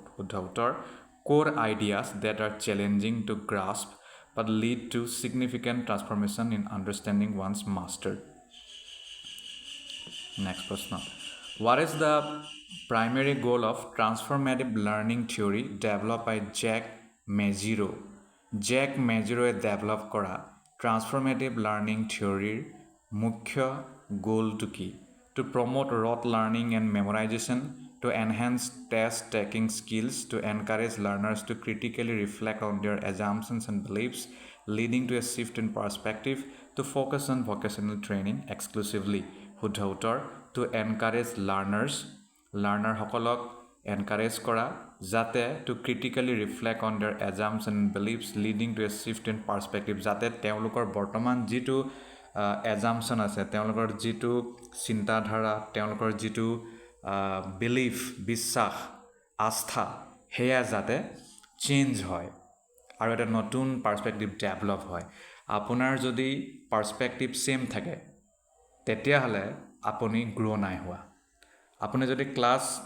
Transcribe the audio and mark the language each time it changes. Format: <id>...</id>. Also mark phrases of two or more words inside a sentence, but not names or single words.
<en>Core ideas that are challenging to grasp but lead to significant transformation in understanding once mastered. Next question. What is the primary goal of transformative learning theory developed by Jack Mezirow? Jack Mezirow develop কৰা transformative learning theory মুখ্য goal-টো কি? To promote rote learning and memorization, to enhance test-taking skills, to encourage learners to critically reflect on their assumptions and beliefs, leading to a shift in perspective, to focus on vocational training exclusively.</en> <as>শুদ্ধ উত্তৰ</as> <en>to encourage learner সকলক এনকাৰেজ কৰা যাতে to critically reflect on their assumption and beliefs leading to a shift in perspective</en> <as>যাতে তেওঁলোকৰ বৰ্তমান যিটো এজাম্পশ্যন আছে তেওঁলোকৰ যিটো চিন্তাধাৰা তেওঁলোকৰ যিটো বিলিফ বিশ্বাস আস্থা সেয়া যাতে চেঞ্জ হয় আৰু এটা নতুন পাৰ্চপেক্টিভ ডেভেলপ হয় আপোনাৰ যদি</as> <en>perspective same</en> <as>থাকে তেতিয়াহ'লে আপুনি গ্ৰ' নাই হোৱা আপুনি যদি ক্লাছ</as>